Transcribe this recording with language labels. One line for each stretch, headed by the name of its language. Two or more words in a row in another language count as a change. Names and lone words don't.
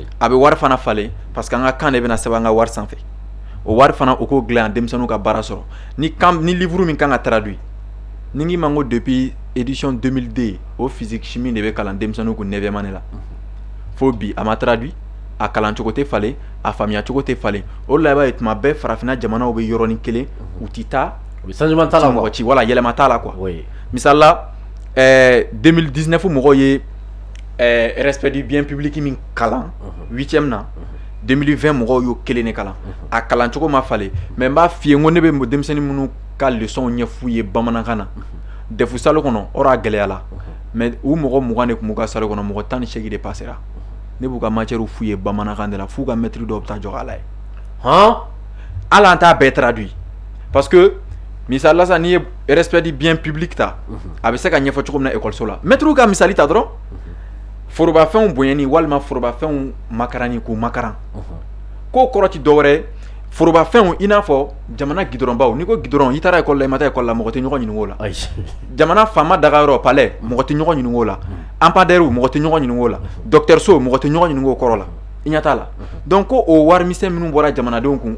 Bambara: bɛ wari fana falen
French: parce que
Bambara: an ka kan de bɛna sɛbɛn an ka wari sanfɛ o wari fana o k'o dilan denmisɛnninw ka baara sɔrɔ ni livre min kan ka traduit ni n k'i ma ko
French: depuis édition 2002
Bambara: o
French: physique chimie
Bambara: de bɛ kalan denmisɛnninw kun
French: 9e année
Bambara: la fo bi a ma traduit a kalan cogo tɛ falen a faamuya cogo tɛ falen o de la i b'a ye tuma bɛɛ farafinna jamanaw bɛ yɔrɔnin kelen u tɛ taa changement t'a la mɔgɔ ci wala yɛlɛma t'a la quoi misali la 2019 mɔgɔw ye
French: respect du bien public
Bambara: min kalan 8e na 2020 mɔgɔw y'o kelen de kalan a kalan cogo ma falen mais n b'a f'i ye n ko ne bɛ denmisɛnnin minnu ka leçon ɲɛf'u ye bamanankan na defu salle kɔnɔ ɔrɔ a gɛlɛyala mais u mɔgɔ 20 de tun b'u ka salle kɔnɔ mɔgɔ 18 de passera ne b'u ka matière f'u ye bamanankan de la f'u ka maître dɔw bɛ taa jɔ a la ye hali an t'a bɛɛ traduit
French: parce que
Bambara: misali la sisan n'i ye
French: respect du bien public
Bambara: ta a bɛ se ka ɲɛfɔ cogo min na ekɔliso la maître ka misali ta dɔrɔn forobafɛnw bonyani walima forobafɛnw makarani k'u makaran k'o kɔrɔ ti dɔwɛrɛ ye forobafɛnw i n'a fɔ jamana gidɔrɔnbaw n'i ko gidɔrɔn i taara ekɔli la i ma taa ekɔli la mɔgɔ tɛ ɲɔgɔn ɲininka o la jamana faama daga yɔrɔ palais mɔgɔ tɛ ɲɔgɔn ɲininka o la ampadaires mɔgɔ tɛ ɲɔgɔn ɲininka o la docteur so mɔgɔ tɛ ɲɔgɔn ɲininka o kɔrɔ la i ɲɛ t'a la donc ko o warimisɛn minnu bɔra jamanadenw kun